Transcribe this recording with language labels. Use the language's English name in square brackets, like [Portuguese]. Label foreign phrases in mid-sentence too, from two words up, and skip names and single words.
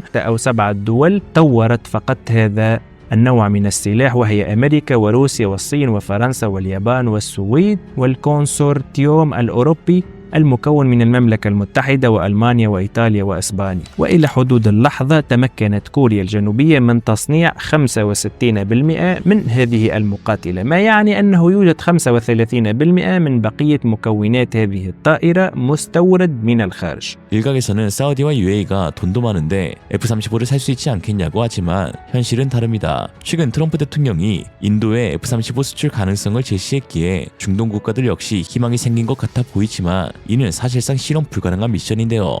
[Arabic] أو 7 دول طورت فقط هذا النوع من السلاح، وهي أمريكا وروسيا والصين وفرنسا واليابان والسويد والكونسورتيوم الأوروبي المكون من المملكة المتحدة وألمانيا وإيطاليا وإسبانيا. وإلى حدود اللحظة تمكنت كوريا الجنوبية من تصنيع 65% من هذه المقاتلة، ما يعني أنه يوجد 35% من بقية مكونات هذه الطائرة مستورد من الخارج. [Korean] 일각에서는 사우디와 UAE가 돈도 많은데 F-35를 살 수 있지 않겠냐고 하지만 현실은 다릅니다. 최근 트럼프 대통령이 인도의 F-35 수출 가능성을 제시했기에 중동 국가들 역시 희망이 생긴 것 같아 보이지만 이는 사실상 실현 불가능한 미션인데요.